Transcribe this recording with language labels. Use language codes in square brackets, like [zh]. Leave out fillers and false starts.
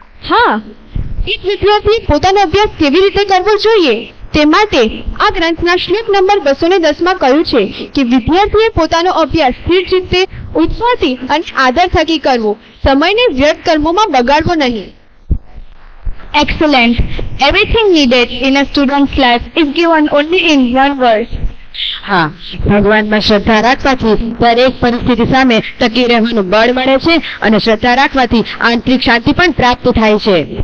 [gu] હા, એક વિદ્યાર્થી પોતાનો અભ્યાસ કેવી રીતે કરવો જોઈએ તે માટે આ ગ્રંથના શ્લોક નંબર 210 માં કહ્યું છે કે વિદ્યાર્થીએ પોતાનો અભ્યાસ સ્થિર ચિત્તે, ઉત્સાહથી અને આદર થકી કરવો, સમયને વ્યર્થ કર્મોમાં બગાડવો નહીં. [en] Excellent. Everything needed in a student's life is given only in one verse. [gu] હા, ભગવાનમાં શ્રદ્ધા રાખવાથી દરેક પરિસ્થિતિ સામે ટકી રહેવાનું બળ મળે છે અને શ્રદ્ધા રાખવાથી આંતરિક શાંતિ પણ પ્રાપ્ત થાય છે.